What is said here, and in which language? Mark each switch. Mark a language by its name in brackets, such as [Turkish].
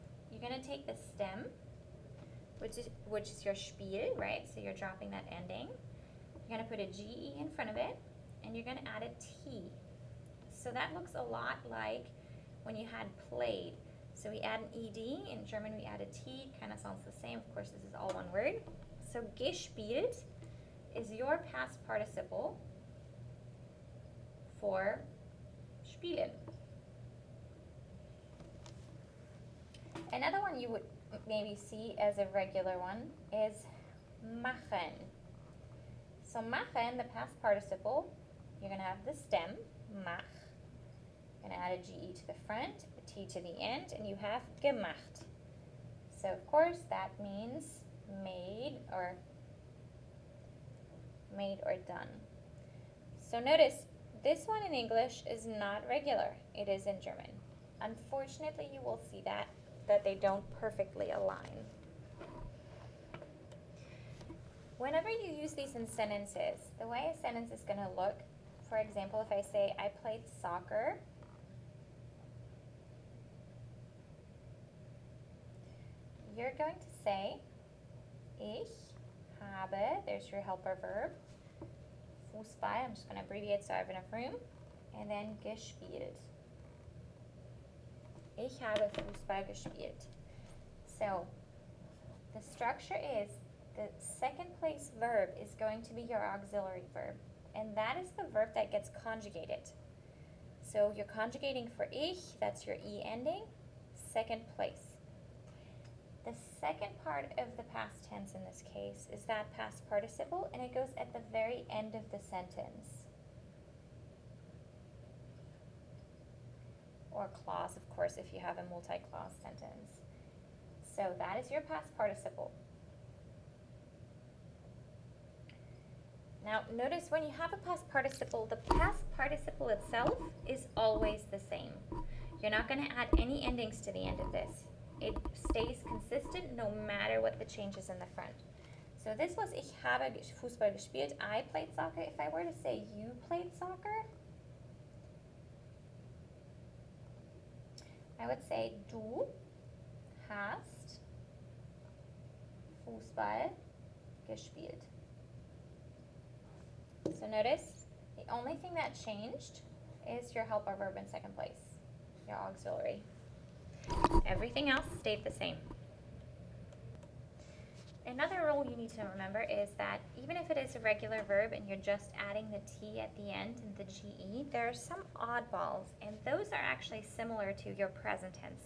[English] You're going to take the stem, which is your Spiel, right? So you're dropping that ending. You're going to put a GE in front of it, and you're going to add a T. So that looks a lot like when you had played. So we add an ED, in German we add a T, kind of sounds the same. Of course, this is all one word. So gespielt is your past participle for spielen. Another one you would maybe see as a regular one is machen. So machen, the past participle, you're going to have the stem, mach. You're going to add a GE to the front, a T to the end, and you have gemacht. So of course that means made or done. So notice this one in English is not regular. It is in German. Unfortunately, you will see that they don't perfectly align. Whenever you use these in sentences, the way a sentence is going to look, for example, if I say I played soccer, you're going to say [German] ich habe, [English] there's your helper verb, Fußball, I'm just going to abbreviate so I have enough room, and then gespielt. [German] Ich habe Fußball gespielt. [English] So the structure is the second place verb is going to be your auxiliary verb, and that is the verb that gets conjugated. So you're conjugating for ich, that's your E ending, second place. The second part of the past tense in this case is that past participle, and it goes at the very end of the sentence. Or clause, of course, if you have a multi-clause sentence. So that is your past participle. Now, notice when you have a past participle, the past participle itself is always the same. You're not going to add any endings to the end of this. It stays consistent no matter what the changes in the front. So this was [German] ich habe Fußball gespielt. [English] I played soccer. If I were to say you played soccer, I would say [German] du hast Fußball gespielt. [English] So notice, the only thing that changed is your helper verb in second place, your auxiliary. Everything else stayed the same. Another rule you need to remember is that even if it is a regular verb and you're just adding the T at the end and the GE, there are some oddballs, and those are actually similar to your present tense.